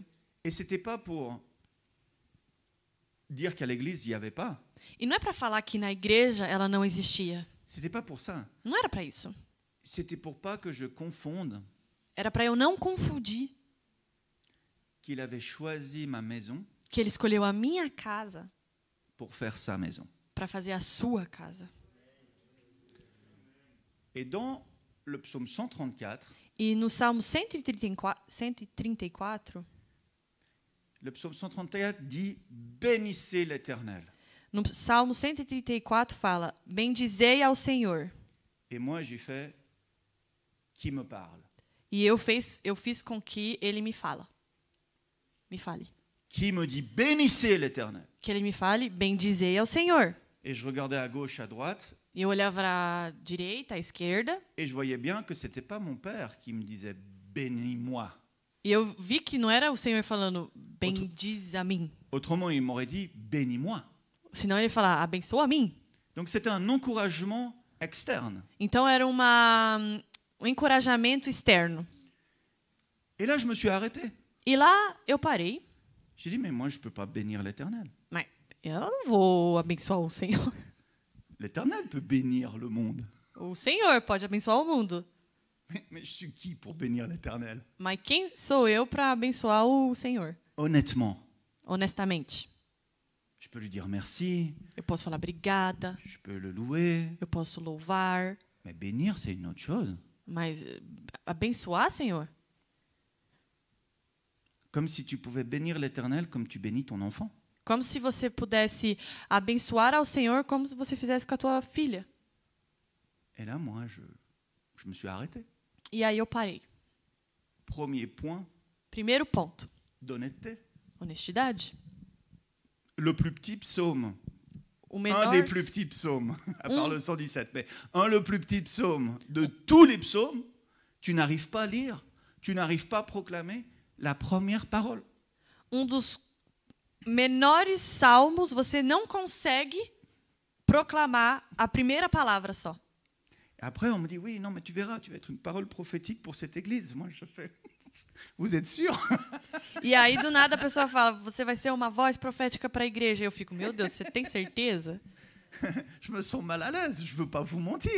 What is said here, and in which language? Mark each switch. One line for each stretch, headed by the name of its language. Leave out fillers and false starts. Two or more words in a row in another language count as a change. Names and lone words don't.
French: Et c'était pas pour dire qu'à l'église il y avait pas.
Portuguese: E não é para falar que na igreja ela não existia.
French: C'était pas pour ça.
Portuguese: Não era para isso.
French: C'était pour pas que je confonde
Portuguese: Era para eu não confundir
French: qu'il avait choisi ma maison
Portuguese: que ele escolheu a minha casa
French: pour faire sa maison.
Portuguese: para fazer a sua casa.
French: Et dans le psaume 134,
Portuguese: E no Salmo 134,
French: le psaume 134 dit « Bénissez l'Éternel
Portuguese: no Salmo 134 fala: bendizei ao Senhor. ».
French: Et moi j'ai fait « Qui me parle ?»
Portuguese: E eu fiz com que ele me fale.
French: Qui me dit « Bénissez l'Éternel ?»
Portuguese: Que ele me fale: bendizei ao Senhor.
French: Et je regardais à gauche, à droite,
Portuguese: E eu olhava à direita, à esquerda,
French: et je voyais bien que c'était pas mon père qui me disait « Bénis-moi ».
Portuguese: e eu vi que não era o Senhor falando: bendiz a mim.
French: Autrement, il m'aurait dit « Bénis-moi ».
Portuguese: Senão ele ia falar, abençoa a mim.
French: Donc c'était un encouragement externe.
Portuguese: Então era um encorajamento externo.
French: Et là, je me suis arrêté.
Portuguese: E lá eu parei,
French: J'ai dit, mais moi, je ne peux pas bénir l'Éternel.
Portuguese: mas eu não vou abençoar o Senhor.
French: L'Éternel peut bénir le monde.
Portuguese: O Senhor pode abençoar o mundo.
French: Mais je suis qui pour bénir l'Éternel?
Portuguese: Mas quem sou eu para abençoar o Senhor?
French: Honnêtement,
Portuguese: Honestamente.
French: je peux lui dire merci,
Portuguese: Eu posso falar obrigada,
French: je peux le louer,
Portuguese: eu posso louvar,
French: mais bénir, c'est une autre chose.
Portuguese: mas abençoar, Senhor?
French: Comme si tu pouvais bénir l'Éternel comme tu bénis ton enfant.
Portuguese: Como se você pudesse abençoar ao Senhor como se você fizesse com a tua filha.
French: Et là, moi, je me suis arrêté.
Portuguese: E aí eu parei.
French: Premier point
Portuguese: Primeiro ponto,
French: d'honnêteté.
Portuguese: honestidade.
French: Le plus petit psaume,
Portuguese: O
French: un
Portuguese: menor,
French: des plus petits psaumes, à part le 117, mais le plus petit psaume de tous les psaumes, tu n'arrives pas à lire, tu n'arrives pas à proclamer la première parole.
Portuguese: dos menores salmos, você não consegue proclamar a primeira palavra só.
French: Et après, on me dit, oui, non, mais tu verras, tu vas être une parole prophétique pour cette église. Moi, je fais, vous êtes sûr?
Portuguese: E aí, do nada, a pessoa fala, você vai ser uma voz profética para a igreja. E eu fico, meu Deus, você tem certeza?
French: Je me sens mal à l'aise, je ne veux pas vous mentir.